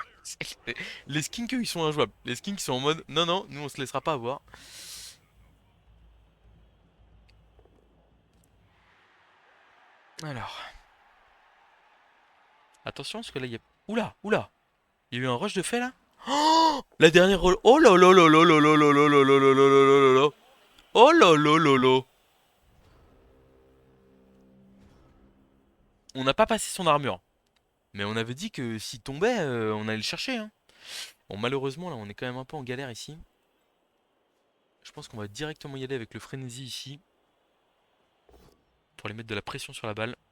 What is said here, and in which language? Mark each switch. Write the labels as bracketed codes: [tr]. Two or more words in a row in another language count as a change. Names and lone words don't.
[fr] Les skinks, eux, ils sont injouables. Les skinks, ils sont en mode non, non, nous, on se laissera pas avoir. Alors. Attention, parce que là, il y a. Oula, oula. Il y a eu un rush de fait là. Oh, la dernière roll. Oh là là là là là là là là là là là là là là là. Oh là là là là. On n'a pas passé son armure. Mais on avait dit que s'il tombait, on allait le chercher, hein. Bon, malheureusement, là, on est quand même un peu en galère ici. Je pense qu'on va directement y aller avec le frénésie ici. Pour aller mettre de la pression sur la balle.